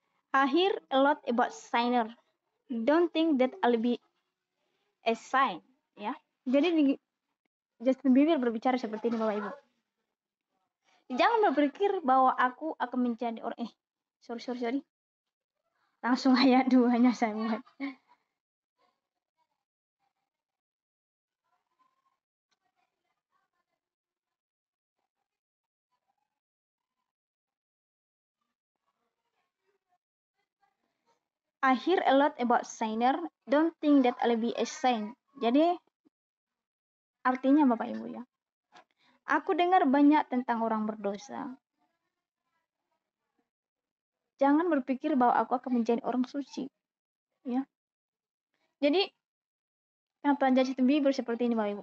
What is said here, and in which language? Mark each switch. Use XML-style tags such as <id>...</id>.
<en>I hear a lot about sinner. Don't think that I'll be a sign ya.</en> <id>Jadi Justin Bieber berbicara seperti ini Bapak Ibu. Jangan berpikir bahwa aku akan menjadi orang sorry. Langsung ayat 2-nya saya buat.</id> <en>I hear a lot about sinner. Don't think that I'll be a saint.</en> <id>Jadi artinya Bapak Ibu ya. Aku dengar banyak tentang orang berdosa. Jangan berpikir bahwa aku akan menjadi orang suci. Ya. Jadi kenapa Justin Bieber seperti ini Bapak Ibu?</id>